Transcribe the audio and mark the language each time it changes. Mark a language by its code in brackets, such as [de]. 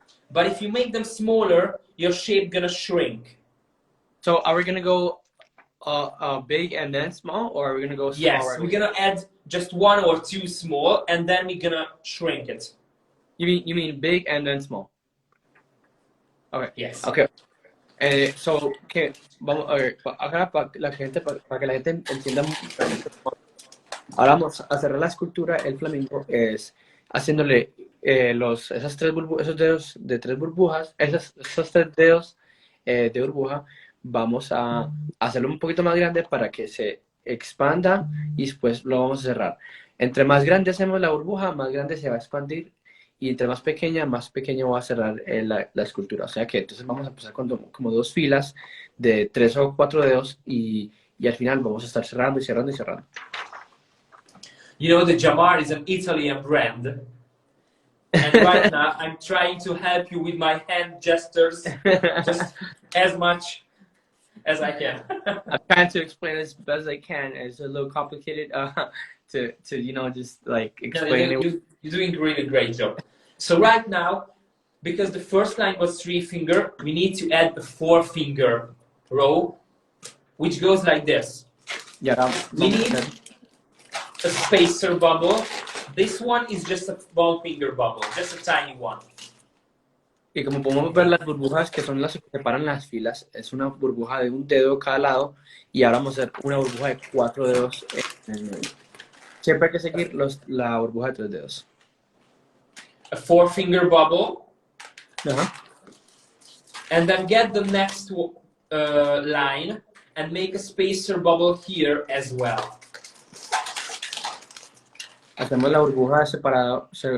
[en] But if you make them smaller, your shape gonna shrink. So are we gonna go big and then small, or are we gonna go small? Yes, right we're gonna add just 1 or 2 small, and then we're gonna shrink it. You mean big and then small? Okay. Yes. Okay. [es] So que vamos a ver acá para que la gente entienda. Ahora vamos a cerrar la escultura. El flamingo es haciéndole esos dedos de 3 burbujas, esos 3 dedos de burbuja. Vamos a hacerlo un poquito más grande para que se expanda y después lo vamos a cerrar. Entre más grande hacemos la burbuja, más grande se va a expandir, y entre más pequeña va a cerrar la escultura. O sea que entonces vamos a empezar con como 2 filas de 3 o 4 dedos y al final vamos a estar cerrando y cerrando y cerrando. [en] You know, the Jamar is an Italian brand. And right now, I'm trying to help you with my hand gestures just as much as I can. I'm trying to explain as best as I can. It's a little complicated to just like explain it. You're doing a really great job. So right now, because the first line was 3-finger, we need to add a 4-finger row, which goes like this. Yeah, We need a spacer bubble. This one is just a 1-finger bubble, just a tiny one. [es] Y como podemos ver, las burbujas que son las que separan las filas, es una burbuja de un dedo cada lado, y ahora vamos a hacer una burbuja de 4 dedos en el medio. Siempre hay que seguir la burbuja de 3 dedos. [en] A 4-finger bubble, Ajá. and then get the next line and make a spacer bubble here as well. [es] Hacemos la burbuja separada.